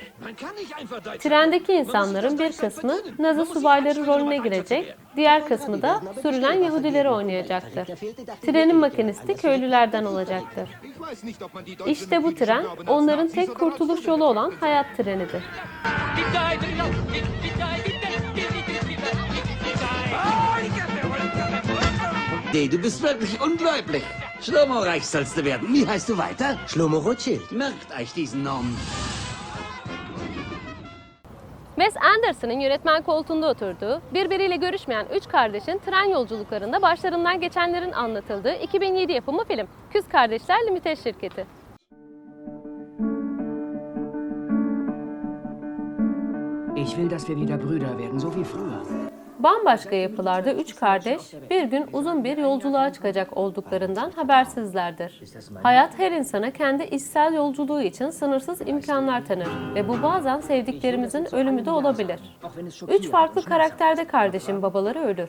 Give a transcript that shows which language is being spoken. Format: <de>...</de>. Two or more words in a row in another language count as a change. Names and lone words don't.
<tr>Trendeki insanların bir kısmı Nazi subayları rolüne girecek, diğer kısmı da sürülen Yahudileri oynayacaktır. Trenin makinisti köylülerden olacaktır. İşte bu tren onların tek kurtuluş yolu olan hayat trenidir.</tr> <de>Du bist wirklich unglaublich. Schlomo Reich sollst du werden. Wie heißt du weiter? Shlomo Rothschild. Merkt euch diesen Namen.</de> <tr>Wes Anderson'ın yönetmen koltuğunda oturduğu, birbiriyle görüşmeyen üç kardeşin tren yolculuklarında başlarından geçenlerin anlatıldığı 2007 yapımı film Küs Kardeşler Limited Şirketi.</tr> <de>Ich will, dass wir wieder Brüder werden, so wie früher.</de> <tr>Bambaşka yapılarda üç kardeş bir gün uzun bir yolculuğa çıkacak olduklarından habersizlerdir. Hayat her insana kendi içsel yolculuğu için sınırsız imkanlar tanır ve bu bazen sevdiklerimizin ölümü de olabilir. Üç farklı karakterde kardeşin babaları ölür.</tr>